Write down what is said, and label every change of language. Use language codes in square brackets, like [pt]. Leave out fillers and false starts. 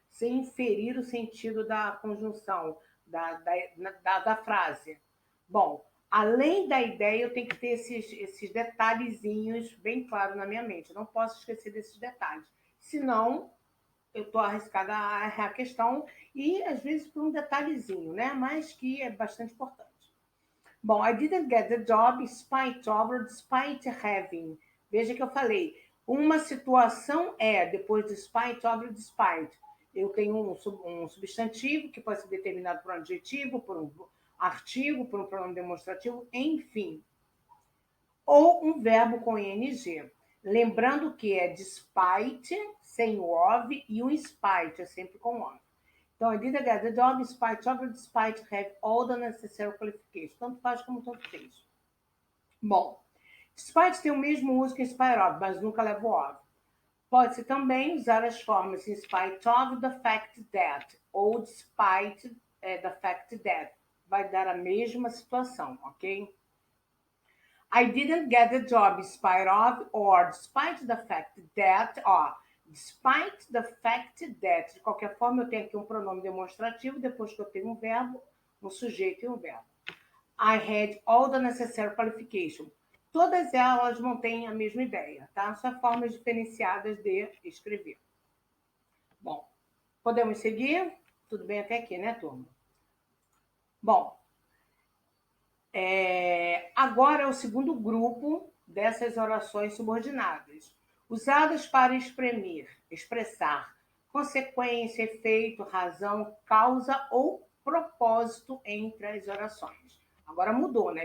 [pt] sem inferir o sentido da conjunção, da frase. Bom, além da ideia, eu tenho que ter esses detalhezinhos bem claros na minha mente. Eu não posso esquecer desses detalhes. Senão, eu estou arriscada a errar a questão e, às vezes, por um detalhezinho, né? Mas que é bastante importante. [en] Bom, I didn't get the job in spite of or despite having. [pt] Veja que eu falei. Uma situação é, depois de spite of or despite. Eu tenho um substantivo que pode ser determinado por um adjetivo, por um artigo, por um pronome demonstrativo, enfim. Ou um verbo com ing. Lembrando que é despite, sem o of, e o spite, é sempre com of. [en] Então, I didn't get the job in spite of or despite have all the necessary qualifications. [pt] Tanto faz como tanto fez. Bom, despite tem o mesmo uso que in spite of, mas nunca leva o of. Pode-se também usar as formas [en] in spite of the fact that [pt] ou [en] despite the fact that. [pt] Vai dar a mesma situação, ok? [en] I didn't get the job in spite of or despite the fact that, [pt] ó, [en] despite the fact that, [pt] de qualquer forma eu tenho aqui um pronome demonstrativo, depois que eu tenho um verbo, um sujeito e um verbo. [en] I had all the necessary qualification. [pt] Todas elas mantêm a mesma ideia, tá? São formas diferenciadas de escrever. Bom, podemos seguir? Tudo bem até aqui, né, turma? Bom, agora é o segundo grupo dessas orações subordinadas, usadas para expressar consequência, efeito, razão, causa ou propósito entre as orações. Agora mudou, né?